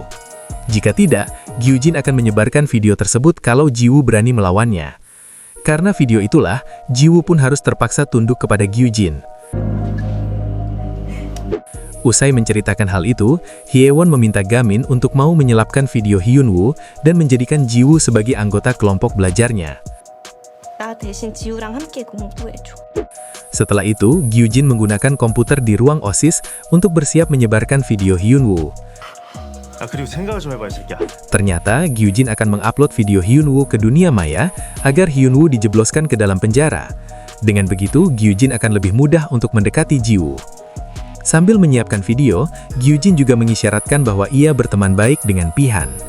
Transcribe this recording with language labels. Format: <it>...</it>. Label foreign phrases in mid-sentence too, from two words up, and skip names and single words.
<id>Jika tidak, Gyujin akan menyebarkan video tersebut kalau Jiwoo berani melawannya. Karena video itulah, Jiwoo pun harus terpaksa tunduk kepada Gyujin. Usai menceritakan hal itu, Hyewon meminta Gamin untuk mau menyelapkan video Hyunwoo dan menjadikan Jiwoo sebagai anggota kelompok belajarnya.</id> <ko>나 대신 지우랑 함께 공부해줘.</ko> <id>Setelah itu, Gyujin menggunakan komputer di ruang OSIS untuk bersiap menyebarkan video Hyunwoo.</id> <ko>그리고 생각을 좀 해봐, 이 새끼야.</ko> <id>Ternyata, Gyujin akan mengupload video Hyunwoo ke dunia maya agar Hyunwoo dijebloskan ke dalam penjara. Dengan begitu, Gyujin akan lebih mudah untuk mendekati Jiwoo. Sambil menyiapkan video, Gyujin juga mengisyaratkan bahwa ia berteman baik dengan Pihan.</id>